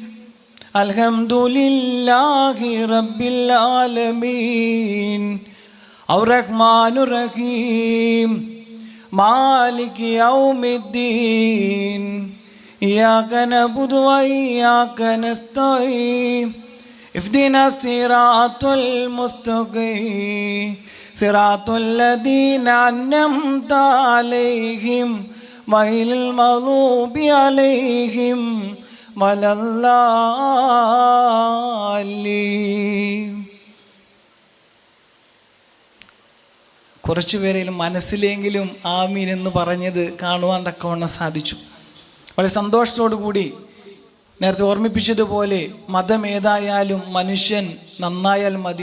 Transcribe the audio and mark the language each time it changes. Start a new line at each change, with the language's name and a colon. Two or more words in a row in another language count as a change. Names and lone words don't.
Arabic: الحمد لله رب العالمين. الرحمن الرحيم. مالك يوم الدين. إياك نعبد وإياك نستعين. اهدنا الصراط المستقيم صراط الذين أنعمت عليهم غير المغضوب عليهم ولا الضالين.
Malayalam: കുറച്ചു പേരെങ്കിലും മനസ്സിലെങ്കിലും ആമീൻ എന്ന് പറഞ്ഞത് കാണുവാൻ തക്കവണ്ണം സാധിച്ചു. വളരെ സന്തോഷത്തോടു കൂടി നേരത്തെ ഓർമ്മിപ്പിച്ചതുപോലെ മതം ഏതായാലും മനുഷ്യൻ നന്നായാൽ മതി.